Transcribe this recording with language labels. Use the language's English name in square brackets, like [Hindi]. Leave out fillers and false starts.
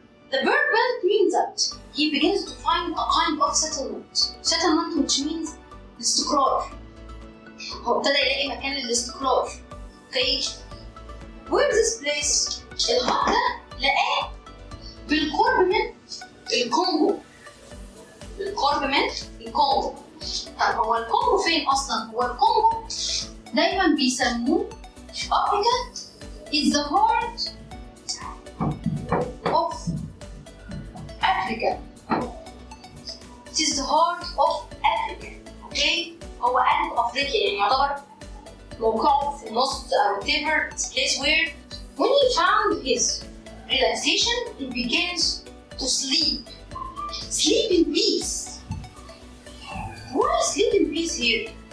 [English] The verb built means that he begins to find a kind of settlement. Settlement which means الاستقرار. [Arabic] هو ابتدى يلاقي مكان للاستقرار. [English] Okay. Where this place؟ [Arabic] الهات ده لقاه بالقرب من الكونغو. بالقرب من الكونغو. طب هو الكونغو فين أصلاً؟ هو الكونغو دايماً بيسموه [English] Africa is the heart of Africa. It is the heart of Africa. Okay? [Arabic] هو قلب أفريقيا، يعني يعتبر موقعه في النص أو [English] whatever place where when he found his relaxation he begins to sleep. Sleep in peace. Why sleep in peace here?